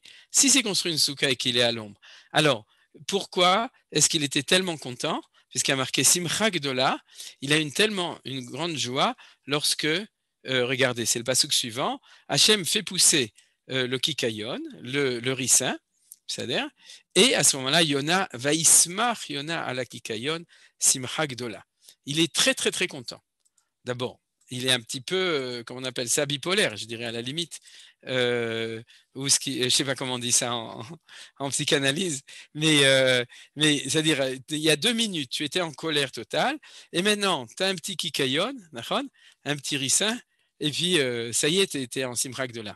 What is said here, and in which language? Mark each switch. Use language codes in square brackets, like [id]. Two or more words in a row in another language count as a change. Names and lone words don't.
[fr] Si c'est construit une souka et qu'il est à l'ombre, alors pourquoi est-ce qu'il était tellement content? Puisqu'il a marqué [he] שמחה גדולה, [fr] il a une grande joie lorsque, regardez, c'est le pasuk suivant, Hachem fait pousser le kikayon, le ricin, c'est-à-dire, et à ce moment-là, Yona va [he] ישמח יונה [fr] à la kikayon [he] שמחה גדולה. [fr] Il est très très très content. D'abord, il est un petit peu, comment on appelle ça, bipolaire, je dirais à la limite. Je ne sais pas comment on dit ça en psychanalyse, mais c'est-à-dire, il y a 2 minutes, tu étais en colère totale, et maintenant, tu as un petit kikayon, un petit ricin, et puis, ça y est, tu étais en [he] שמחה גדולה.